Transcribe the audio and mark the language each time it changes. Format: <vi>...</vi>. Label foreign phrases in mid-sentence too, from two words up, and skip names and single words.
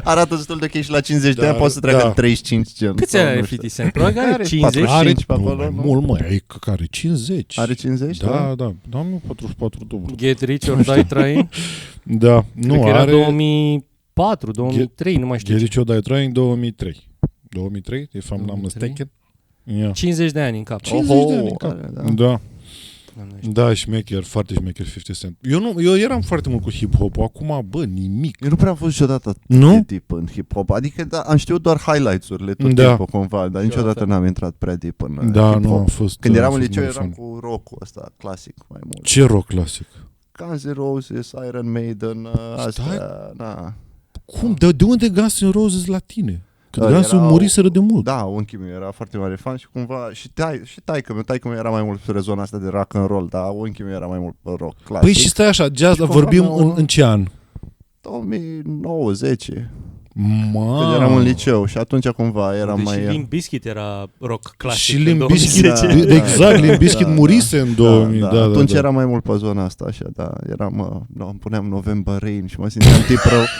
<ro>Arată destul de ok și la 50 de ani poți să treacă în 35 gen. Câți ani are 50 Cent? Probabil are 50. Are mult, măi, are 50. Are 50? Da, nu 44. Get Rich or Die Trying? Da, nu are... 2003, nu mai știu.</ro> <en>Get Rich or Die Trying 2003. 2003, if I'm not mistaken.</en> <ro>50 de ani în cap. 50 de ani în cap. Da. Da, șmecher, foarte șmecher 50 Cent. Eu eram foarte mult cu hip-hop, acum, nimic. Eu nu prea am fost niciodată de tip în hip-hop, adică am știut doar highlights-urile tot timpul cumva, dar niciodată n-am intrat prea deep în hip-hop. Nu, a fost... Când eram în liceu eram cu rock-ul ăsta, clasic mai mult. Ce rock clasic? Guns N' Roses, Iron Maiden, astea, na. Cum? De unde Guns N' Roses la tine? Că Guns muriseră de mult. Da, unchiul meu era foarte mare fan și cumva și taică-meu era mai mult pe zona asta de</ro> <en>rock and roll,</en> <ro>dar unchiul meu era mai mult pe rock clasic. Păi și stai așa, jazz, vorbim în ce an? 2009-10. Când eram în liceu și atunci cumva era mai... Și Limp Bizkit era rock clasic. Și Limp Bizkit, exact, Limp Bizkit murise în 2000. Atunci era mai mult pe zona asta, așa, da. Îmi puneam November Rain și mă simțeam tip rău.</ro>